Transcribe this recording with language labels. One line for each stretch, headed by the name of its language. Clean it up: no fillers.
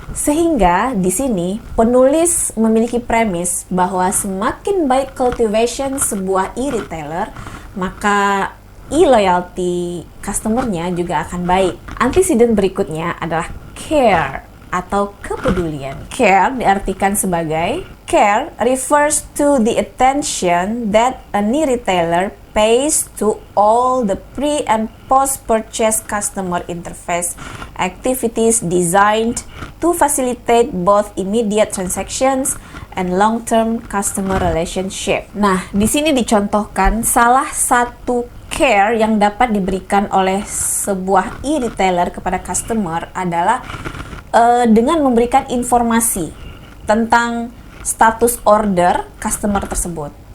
Indonesian: Sehingga di sini penulis memiliki premis bahwa semakin baik cultivation sebuah e-retailer, maka e-loyalty customer-nya juga akan baik. Antecedent berikutnya adalah care atau kepedulian. Care diartikan sebagai
English: care refers to the attention that a e-retailer pays to all the pre- and post-purchase customer interface activities designed to facilitate both immediate transactions and long-term customer relationship.
Indonesian: Nah, di sini dicontohkan salah satu care yang dapat diberikan oleh sebuah e-retailer kepada customer adalah dengan memberikan informasi tentang status order customer tersebut.